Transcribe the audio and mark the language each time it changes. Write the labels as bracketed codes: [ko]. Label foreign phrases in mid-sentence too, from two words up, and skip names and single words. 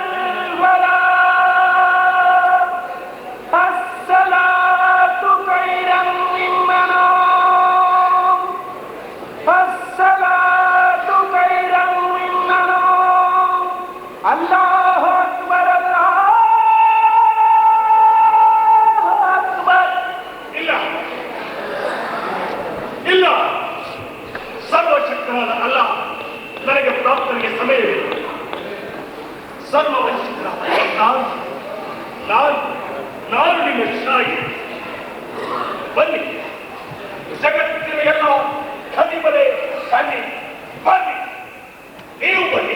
[ar] الفلاح الصلاة خير من منام الصلاة خير من منام الله أكبر الله أكبر [kn] ಇಲ್ಲ ಸರ್ವಶಕ್ತನಾದ ಅಲ್ಲ ನನಗೆ ಪ್ರಾರ್ಥನೆಗೆ ಸಮಯವಿಲ್ಲ. ಸರ್ವವಂಚಿತನಾದ ನಾನು ನಿಮ್ಮ ಶಾಯಿ. ಬನ್ನಿ, ಜಗತ್ತಿನ ಎಲ್ಲ ಖದೀಮರೇ ಬನ್ನಿ ಬನ್ನಿ, ನೀವು ಬನ್ನಿ.